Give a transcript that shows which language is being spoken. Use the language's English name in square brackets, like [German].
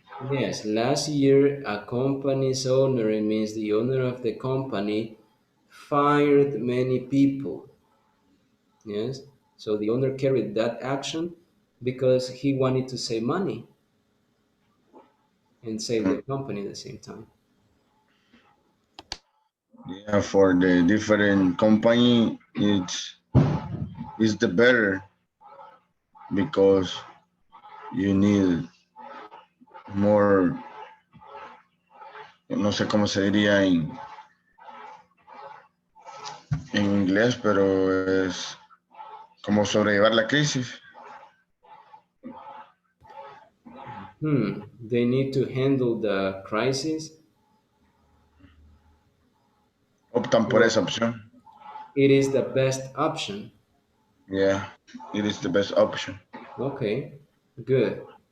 [English] Yes, last year, a company's owner, it means the owner of the company, fired many people. Yes, so the owner carried that action because he wanted to save money. and save the company at the same time. Yeah, for the different company, it's the better because you need more, [Spanish] no sé cómo se diría en inglés, pero es como sobrellevar la crisis. [English] They need to handle the crisis. [Spanish] Optan por [English] Well, [Spanish] esa opción. [English] it is the best option. Yeah, it is the best option. Okay, good.